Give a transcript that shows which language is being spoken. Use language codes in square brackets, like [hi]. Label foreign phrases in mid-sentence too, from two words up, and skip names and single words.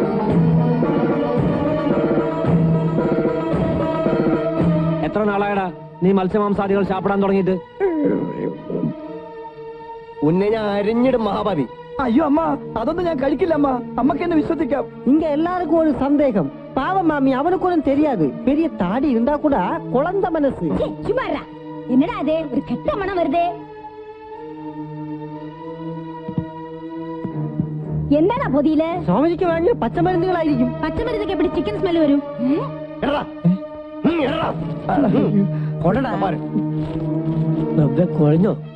[ml] എത്ര നാളായടാ നീ മത്സ്യമാംസാദികൾ ചാപ്പിടാൻ തുടങ്ങിയിട്ട്? [ta] உன்னை நான் அரிஞ்சிடும் மகாபாவி. [ml] അയ്യോ അമ്മ, അതൊന്നും ഞാൻ കഴിക്കില്ല അമ്മ. അമ്മക്ക് എന്നെ വിശ്വസിക്കാം. [ta] இங்க எல்லாருக்கும் ஒரு சந்தேகம். பாவம் மாமி, அவனுக்கு ஒன்றும் தெரியாது. பெரிய தாடி இருந்தா கூட குழந்தை மனசு. சுமாரா என்னடா அது ஒரு கெட்ட மனம் வருதே. [ml] എന്താണ് പൊതിയില്? സ്വാമിജിക്ക് വേണ്ടി പച്ചമരുന്നുകളായിരിക്കും. പച്ചമരുന്നൊക്കെ എവിടെ [en] chicken smell [ml] വരും? കുഴഞ്ഞോ?